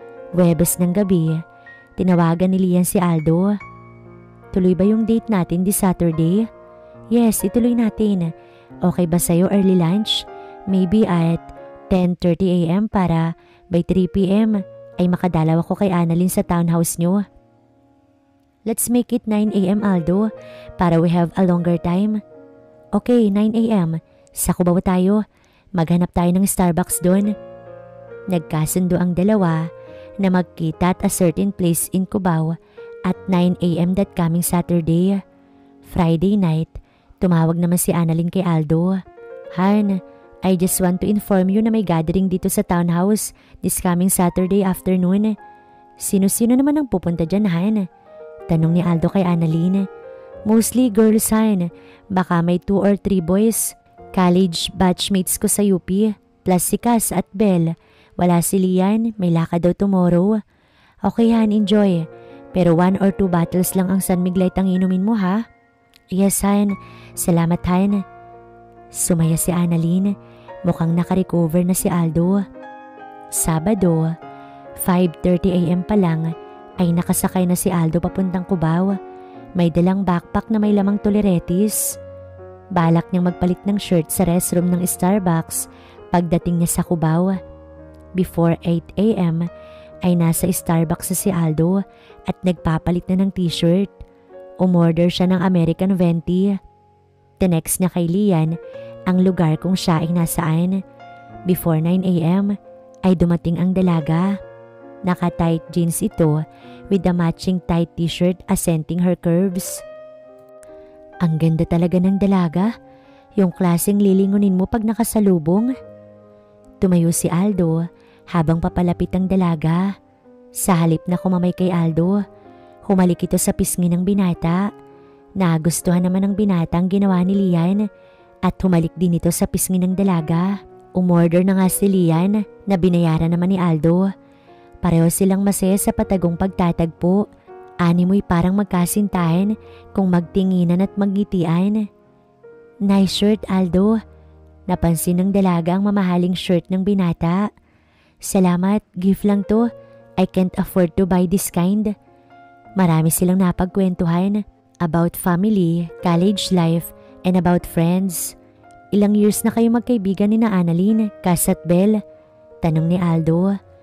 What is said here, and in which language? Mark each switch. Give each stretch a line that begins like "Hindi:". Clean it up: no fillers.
Filipino: Webes ng gabi, tinawagan ni Lian si Aldo. Tuloy ba yung date natin this Saturday? Yes, ituloy natin.
English: Okay
Filipino: ba sa'yo
English: early lunch? Maybe at 10:30 a.m. para by 3 p.m.
Filipino: ay makadalaw ako kay Annalyn sa townhouse nyo.
English: Let's make it 9 a.m. Aldo para we have a longer time.
Filipino: Okay, 9 a.m. Sa Cubao tayo. Maghanap tayo ng Starbucks doon. Nagkasundo ang dalawa na magkita
English: at a certain place in Cubao at 9 a.m. that coming Saturday. Friday night,
Filipino: tumawag naman si Annalyn kay Aldo.
English: Han, I just want to inform you na may gathering dito sa townhouse this coming Saturday afternoon.
Filipino: Sino-sino naman ang pupunta dyan, Han? Tanong ni Aldo kay Annalyn.
English: Mostly girls,
Filipino: Han. Baka may
English: 2 or 3 boys. College batchmates ko sa UP, plus si Cass at Belle.
Filipino: Wala si Lian, may lakad daw tomorrow.
English: Okay, Han, enjoy.
Filipino: Pero 1 or 2 bottles lang ang San Miguelite ang inumin mo, ha? Yes, Han. Salamat, Han. Sumaya si Annalyn. Mukhang nakarecover na si Aldo. Sabado, 5:30 AM pa lang ay nakasakay na si Aldo papuntang Cubao. May dalang backpack na may lamang tuliretis. Balak niyang magpalit ng shirt sa restroom ng Starbucks pagdating niya sa Cubao. Before 8 AM ay nasa Starbucks si Aldo at nagpapalit na ng t-shirt. Umorder siya ng American Venti. Tinext niya kay Lian ang lugar kung siya ay nasaan. Before 9 AM ay dumating ang dalaga.
English: Naka-tight jeans ito with a matching tight t-shirt accenting her curves.
Filipino: Ang ganda talaga ng dalaga, yung klaseng lilingunin mo pag nakasalubong. Tumayo si Aldo habang papalapit ang dalaga. Sa halip na kumamay kay Aldo, humalik ito sa pisngi ng binata. Nagustuhan naman ng binata ang ginawa ni Lian at humalik din ito sa pisngi ng dalaga. Umorder na nga si Lian na binayaran naman ni Aldo. Pareho silang masaya sa patagong pagtatagpo. Animoy parang magkasintahan kung magtinginan at magngitian.
English: Nice shirt, Aldo.
Filipino: Napansin ng dalaga ang mamahaling shirt ng binata. Salamat, gift lang to.
English: I can't afford to buy this kind.
Filipino: Marami silang napagkwentuhan
English: about family, college life, and about friends.
Filipino: Ilang years na kayo magkaibigan ni na Annalyn, Cass at Belle? Tanong ni Aldo.